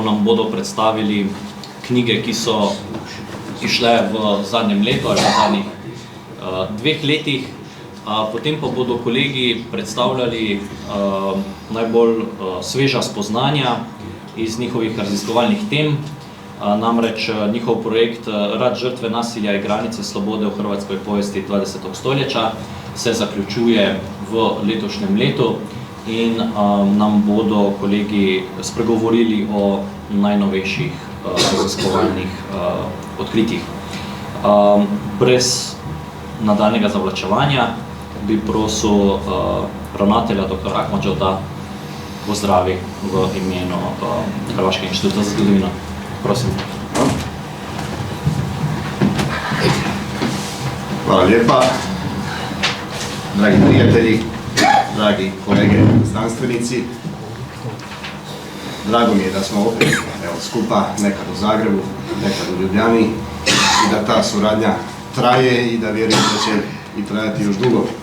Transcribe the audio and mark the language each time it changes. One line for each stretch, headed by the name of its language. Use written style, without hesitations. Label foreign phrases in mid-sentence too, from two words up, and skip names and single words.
Slovenian: nam bodo predstavili knjige, ki so išle v zadnjem letu ali v zadnjih 2 letih, potem pa bodo kolegi predstavljali najbolj sveža spoznanja iz njihovih raziskovalnih tem, namreč njihov projekt Rat, žrtve nasilja i granice slobode v hrvatskoj povijesti 20. stoljeća se zaključuje v letošnjem letu in nam bodo kolegi spregovorili o najnovejših raziskovalnih odkritjih. Brez nadaljnjega zavlačevanja bi prosil ravnatelja dr. Akmadžo, da pozdravi v imenu Hrvaškega inštituta za zgodovino. Prosim.
Croatian: Hvala lijepa. Dragi prijatelji, dragi kolege znanstvenici, drago mi je da smo opet skupa, nekad u Zagrebu, nekad u Ljubljani, i da ta suradnja traje i da vjerujem da će i trajati još dugo.